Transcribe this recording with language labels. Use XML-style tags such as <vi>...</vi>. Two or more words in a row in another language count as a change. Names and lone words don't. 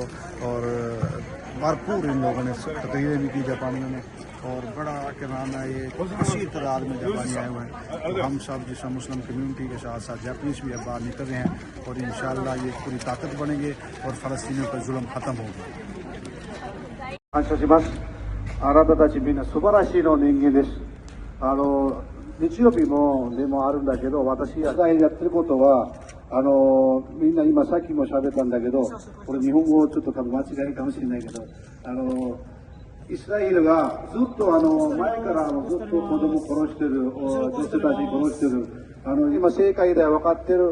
<ur>اور بھرپور ان لوگوں نے تقریریں بھی کی جاپانیوں نے، اور بڑا کیا نام ہے یہ کثیر تعداد میں جاپانی آئے ہوئے ہیں. اور ہم سب جس</ur> <en>Muslim community</en> <ur>کے ساتھ ساتھ جاپانیز بھی اب باہر نکل رہے ہیں اور ان شاء اللہ یہ پوری طاقت بنیں گے اور فلسطینیوں پر ظلم ختم ہوگا.</ur> <ja>感謝します。あなたたちみんな素晴らしいの人間です。日曜日もでもあるんだけど、私がやってることは、みんな今さっきも喋ったんだけど、これ日本語ちょっと多分間違いかもしれないけど、イスラエルがずっと前からずっと子供殺してる、女性たち殺してる、今世界では分かってる。</ja>